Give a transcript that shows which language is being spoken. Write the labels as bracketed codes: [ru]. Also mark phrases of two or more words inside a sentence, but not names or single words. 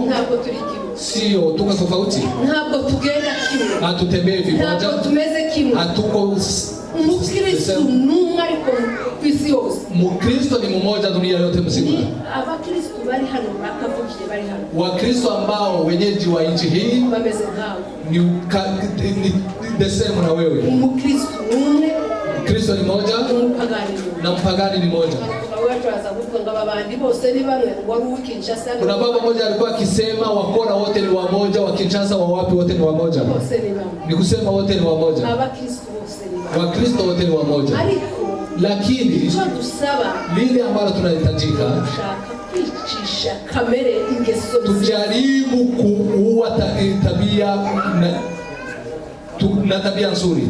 [rw] ntabwo turi kimwe, [sw] sio tuko tofauti, [rw] ntabwo tugenda kimwe, [sw] hatutembei vimoja, [rw] ntabwo tumeze kimwe, [sw] hatuko. [rw] Mukristo numwe ariko kwisi yose, [sw] Mukristo ni mmoja dunia yote mzima. [rw] Abakristo bari hano bakavukiye bari hano, [sw] Wakristo ambao wenyeji wa nchi hii [rw] bameze ngao, [sw] ni [en] the same [sw] na wewe. [rw] Mukristo numwe, [sw] Kristo ni moja na mpagani ni moja. Kuna baba moja alikuwa akisema wakora wote ni wamoja, wa Kinshasa wa wapi wote ni wamoja. Ni kusema wote ni wamoja, Wakristo wote ni wamoja, lakini lile ambalo tunahitajika, tujaribu kuua na tabia nzuri.